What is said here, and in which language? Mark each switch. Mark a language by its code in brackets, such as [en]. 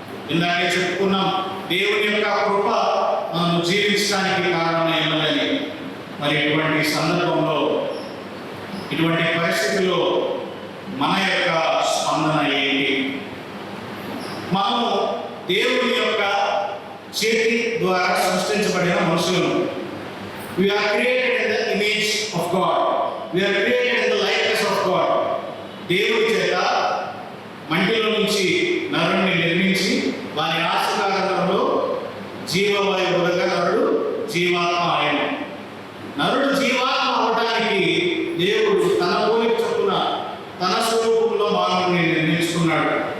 [te] ఇందాకే చెప్పుకున్నాం, దేవుని యొక్క కృప మనం జీవించడానికి కారణమై ఉన్నదని. మరి ఇటువంటి సందర్భంలో, ఇటువంటి పరిస్థితుల్లో మన యొక్క స్పందన ఏంటి? మనము దేవుని యొక్క చేతి ద్వారా సృష్టించబడిన మనుషులను. [en] We are created in the image of God. We are created in the likeness of God. [te] దేవుని చేత మంటిలో నుంచి నరుణ్ణి నిర్మించి వారి ఆశీర్వాదంలో జీవవాయువుగా నరుడు జీవాత్మ ఆయన. నరుడు జీవాత్మ అవడానికి దేవుడు తన పోలిక చొప్పున తన స్వరూపంలో మానవుని నిర్మించుకున్నాడు.